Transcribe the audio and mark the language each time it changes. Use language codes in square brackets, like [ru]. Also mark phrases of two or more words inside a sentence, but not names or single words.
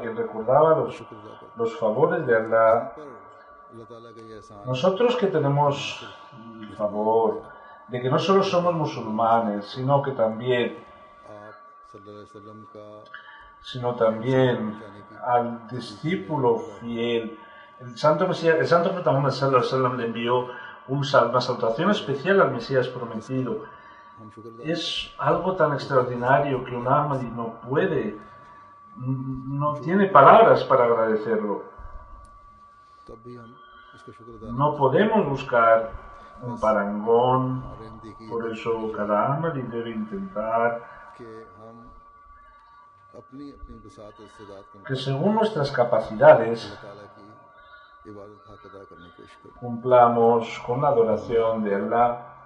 [es] Él recordaba los favores de Allah. Nosotros que tenemos el favor de que no solo somos musulmanes, sino también al discípulo fiel. El santo profeta Muhammad [ar] صلى الله عليه وسلم [es] le envió una salutación especial al Mesías prometido. Es algo tan extraordinario que un Ahmadi no tiene palabras para agradecerlo. No podemos buscar un parangón, por eso cada Ahmadi debe intentar que según nuestras capacidades cumplamos con la adoración de Allah.